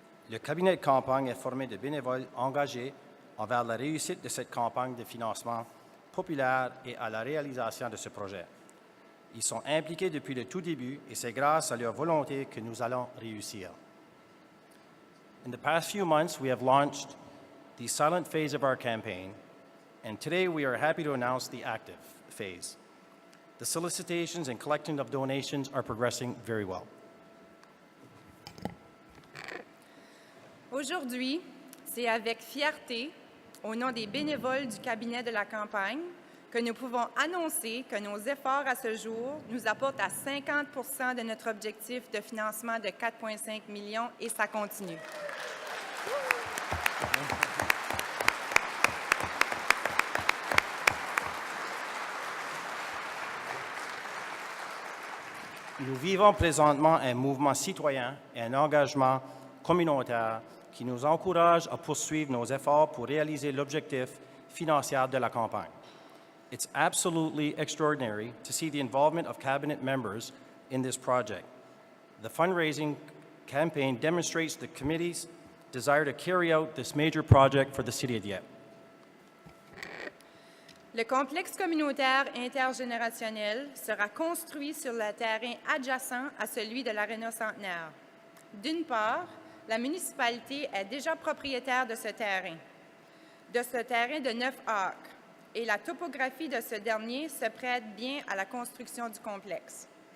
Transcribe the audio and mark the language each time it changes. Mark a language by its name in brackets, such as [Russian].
[French] Le cabinet de campagne est formé de bénévoles engagés envers la réussite de cette campagne de financement populaire et à la réalisation de ce projet. Ils sont impliqués depuis le tout début et c'est grâce à leur volonté que nous allons réussir. [English] In the past few months, we have launched the silent phase of our campaign, and today we are happy to announce the active phase. The solicitations and collecting of donations are progressing very well. [French] Aujourd'hui, c'est avec fierté, au nom des bénévoles du cabinet de la campagne, que nous pouvons annoncer que nos efforts à ce jour nous apportent à 50 % de notre objectif de financement de 4,5 millions et ça continue. Nous vivons présentement un mouvement citoyen et un engagement communautaire qui nous encourage à poursuivre nos efforts pour réaliser l'objectif financier de la campagne. [English] It's absolutely extraordinary to see the involvement of cabinet members in this project. The fundraising campaign demonstrates the committee's desire to carry out this major project for the City of Dieppe. [French] Le complexe communautaire intergénérationnel sera construit sur le terrain adjacent à celui de l'Aréna Centenaire. D'une part, la municipalité est déjà propriétaire de ce terrain de 9 acres, et la topographie de ce dernier se prête bien à la construction du complexe.